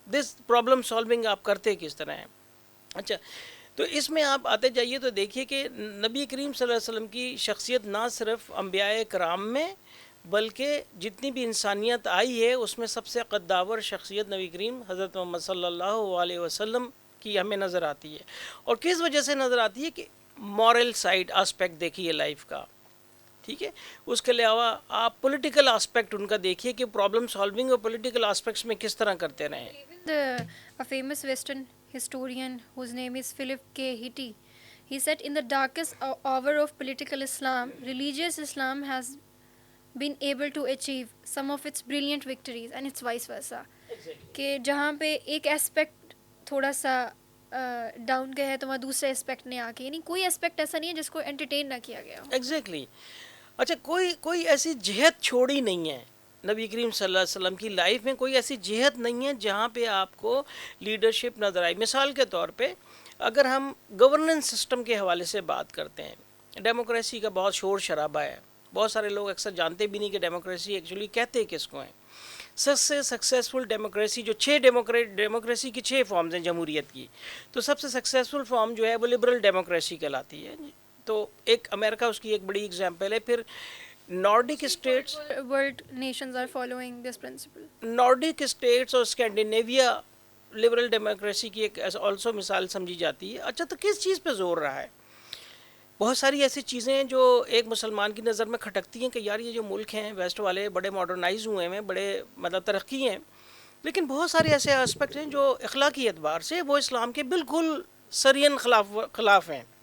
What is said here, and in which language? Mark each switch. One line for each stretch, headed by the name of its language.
English: this problem solving
Urdu: آپ کرتے کس طرح ہیں. اچھا، تو اس میں آپ آتے جائیے تو دیکھیے کہ نبی کریم صلی اللہ علیہ وسلم کی شخصیت نہ صرف انبیاء کرام میں بلکہ جتنی بھی انسانیت آئی ہے اس میں سب سے قداور شخصیت نبی کریم حضرت محمد صلی اللہ علیہ وسلم کی ہمیں نظر آتی ہے. اور کس وجہ سے نظر آتی ہے کہ مورل سائڈ آسپیکٹ دیکھیے لائف کا. ٹھیک ہے، اس کے علاوہ آپ پولیٹیکل آسپیکٹ ان کا دیکھیے کہ پرابلم سالونگ اور پولیٹیکل آسپیکٹس میں کس طرح کرتے رہے.
English: A famous Western historian whose name is Philip K. Hitti, he said in the darkest hour of political Islam, religious Islam has been able to achieve some of its brilliant victories and it's vice versa.
Urdu: کہ جہاں پہ ایک aspect تھوڑا سا down گیا ہے تو وہاں دوسرے اسپیکٹ نے آ کے، یعنی کوئی اسپیکٹ ایسا نہیں ہے جس کو انٹرٹین نہ کیا گیا ہو. ایگزیکٹلی. اچھا، کوئی ایسی جہت چھوڑی نہیں ہے نبی کریم صلی اللہ علیہ وسلم کی لائف میں. کوئی ایسی جہت نہیں ہے جہاں پہ آپ کو لیڈرشپ نظر آئی. مثال کے طور پہ اگر ہم گورننس سسٹم کے حوالے سے بات کرتے ہیں، ڈیموکریسی کا بہت شور شرابہ ہے. بہت سارے لوگ اکثر جانتے بھی نہیں کہ ڈیموکریسی ایکچولی کہتے کس کو ہیں. سب سے سکسیزفل ڈیموکریسی جو ڈیموکریسی کی 6 فارمز ہیں جمہوریت کی، تو سب سے سکسیزفل فارم جو ہے وہ لبرل ڈیموکریسی کہلاتی ہے. تو ایک امریکہ اس کی ایک بڑی ایگزامپل ہے. پھر نارڈک status,
English: World nations are following this principle.
Urdu: نارڈک status اور اسکینڈینیویا لبرل ڈیموکریسی کی ایک آلسو مثال سمجھی جاتی ہے. اچھا تو کس چیز پہ زور رہا ہے؟ بہت ساری ایسی چیزیں ہیں جو ایک مسلمان کی نظر میں کھٹکتی ہیں کہ یار یہ جو ملک ہیں ویسٹ والے بڑے ماڈرنائز ہوئے ہیں، بڑے مطلب ترقی ہیں، لیکن بہت سارے ایسے اسپیکٹ ہیں جو اخلاقی اعتبار سے وہ اسلام کے بالکل سرین خلاف ہیں.